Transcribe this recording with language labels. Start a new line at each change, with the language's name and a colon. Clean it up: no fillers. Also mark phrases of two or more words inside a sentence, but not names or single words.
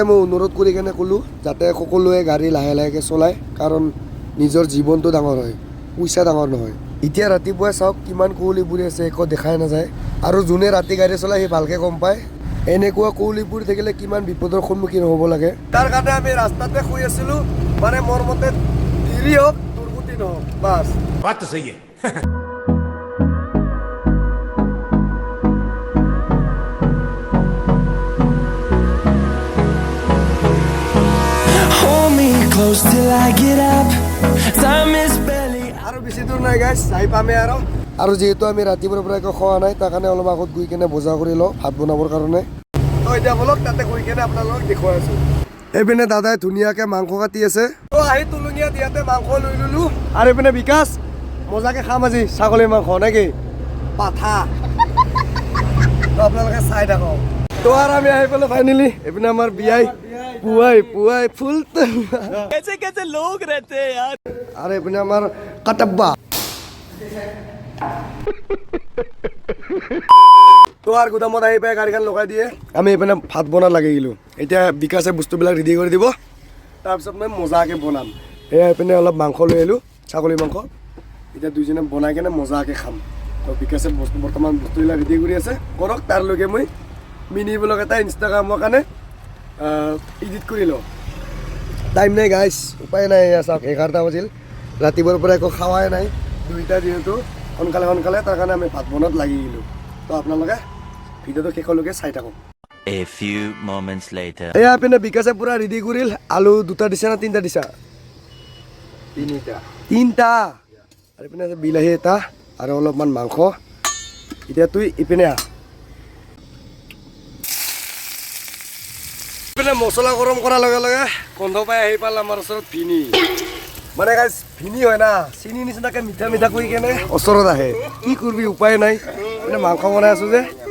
Assamese: মই অনুৰোধ কৰি কেনে ক'লোঁ যাতে সকলোৱে গাড়ী লাহে লাহেকৈ চলায় কাৰণ নিজৰ জীৱনটো ডাঙৰ হয় পইচা ডাঙৰ নহয় এতিয়া ৰাতিপুৱাই চাওক কিমান কুঁৱলী পৰি আছে একো দেখাই নাযায় আৰু যোনে ৰাতি গাড়ী চলায় সি ভালকৈ গম পায় এনেকুৱা কুঁৱলী পৰি থাকিলে কিমান বিপদৰ সন্মুখীন হ'ব লাগে তাৰ কাৰণে আমি ৰাস্তাতে শুই আছিলোঁ মানে মোৰ মতে দেৰি হওক দুৰ্গতি নহওক বাছ
Hindi: बात तो सही है
English: Hold me close till I get up. Time is barely.
Assamese: আৰু বেছি দূৰ নাই গাইছ যাই পামে আৰু যিহেতু আমি ৰাতিপুৱাৰ পৰা একো খোৱা নাই তাৰ কাৰণে অলপ আগত গৈ কেনে বজাৰ কৰি লওঁ ভাত বনাবৰ কাৰণে তো এতিয়া বলক তাতে গৈ কেনে আপোনালোকক দেখুৱাই আছোঁ এইপিনে দাদাই ধুনীয়াকৈ মাংস কাটি আছে তো আহি তুলঙীয়াত ইয়াতে মাংস লৈ ল'লোঁ আৰু এইপিনে বিকাশ মজাকৈ খাম আজি ছাগলী মাংস নেকি পাঠা তো আপোনালোকে চাই থাকক তো আৰু আমি আহি পেলাই ফাইনেলি এইপিনে আমাৰ বিয়াই পুৱাই ফুল
Hindi: कैसे लोग रहते हैं यार
Assamese: আৰু এইপিনে আমাৰ কাটাব্বা তো আৰু গুদামত আহি পাই গাড়ীখন লগাই দিয়ে আমি এইপিনে ভাত বনাত লাগি গ'লোঁ এতিয়া বিকাশে বস্তুবিলাক ৰেডি কৰি দিব তাৰপিছত মই মজাকৈ বনাম এয়া এইপিনে অলপ মাংস লৈ আহিলোঁ ছাগলী মাংস এতিয়া দুইজনে বনাই কেনে মজাকৈ খাম তো বিকাশে বৰ্তমান বস্তুবিলাক ৰেডি কৰি আছে কৰক তাৰলৈকে মই
English: mini vlog
Assamese: এটা ইনষ্টাগ্ৰামৰ কাৰণে এডিট কৰি লওঁ টাইম নাই গাইছ উপায় নাই চাওক 11টা বাজিল ৰাতিপুৱাৰ পৰা একো খোৱাই নাই 2টা যিহেতু সোনকালে তাৰ কাৰণে আমি ভাত বনোৱাত লাগি গ'লোঁ তো আপোনালোকে ভিডিঅ'টো শেষলৈকে চাই থাকক
English: A few moments later.
Assamese: এয়া পিনে বিকাশে পুৰা ৰেডি কৰিল আলু 2টা দিছা না 3টা দিছা 3টা আৰু পিনে বিলাহী এটা আৰু অলপমান মাংস এতিয়া তুই ইপিনে আহ পিনে মছলা গৰম কৰাৰ লগে লগে গন্ধ পাই আহি পাল আমাৰ ওচৰত ভিনি মানে গাইছ ভিনি হয় না চিনি নিচিনাকৈ মিঠা মিঠা কৰি কেনে ওচৰত আহে কি কৰিবি উপায় নাই মানে মাংস বনাই আছোঁ যে